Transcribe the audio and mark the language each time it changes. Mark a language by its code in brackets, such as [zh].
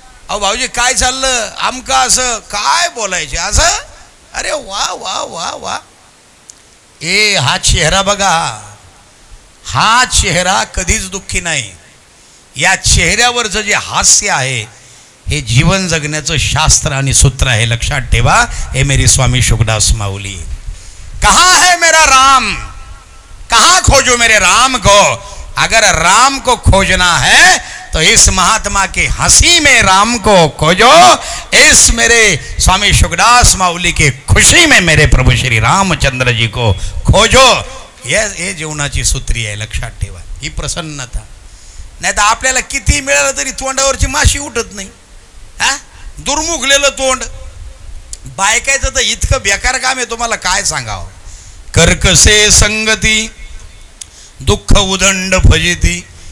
[mr] अहो भाऊजी काय चाललं, आमका असं काय बोलायचे असं, अरे वा वा वा वा. ए हा चेहरा बघा, हा चेहरा कधीच दुःखी नाही. या चेहऱ्यावरचं जे हास्य आहे हे जीवन जगण्याचं शास्त्र आणि सूत्र आहे, लक्षात ठेवा. [hi] हे मेरी स्वामी शुकदास माऊली. कहाँ है मेरा राम, कहाँ खोजो मेरे राम को. अगर राम को खोजना है तो इस महात्मा की हंसी में राम को खोजो, इस मेरे स्वामी शुकदास माऊली की खुशी में मेरे प्रभु श्री रामचंद्र जी को खोजो. [mr] ये जीवनाची सूत्री आहे, लक्षात ठेवा. ही प्रसन्नता. नाही तर आपल्याला किती मिळालं तरी तोंडावरची माशी उठत नाही. हा, दुर्मुखलेलं तोंड. बायकायचं तर इतकं बेकार काम आहे, तुम्हाला काय सांगावं. कर्कसे संगती दुःख उदंड फजिती.